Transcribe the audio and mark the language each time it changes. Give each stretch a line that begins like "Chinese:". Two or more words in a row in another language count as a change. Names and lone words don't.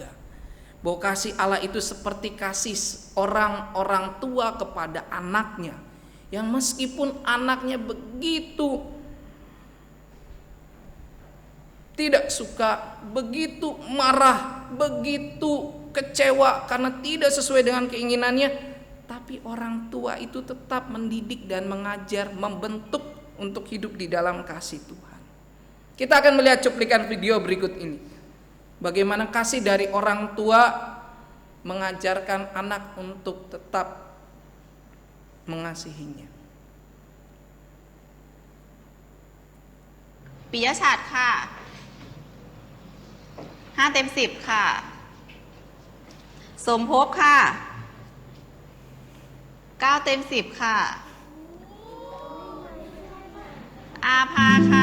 Indonesian: Bahwa kasih Allah itu seperti kasih orang-orang tua kepada anaknya, yang meskipun anaknya begitu tidak suka, begitu marah, begitu kecewa karena tidak sesuai dengan keinginannya, tapi orang tua itu tetap mendidik dan mengajar, membentuk untuk hidup di dalam kasih Tuhan. Kita akan melihat cuplikan video berikut ini. Bagaimana kasih dari orang tua mengajarkan anak untuk tetap mengasihinya.
Thai: ปิยะฉัตรค่ะ5 เต็ม 10ค่ะสมภพค่ะ9เต็ม10ค่ะอาภาค่ะ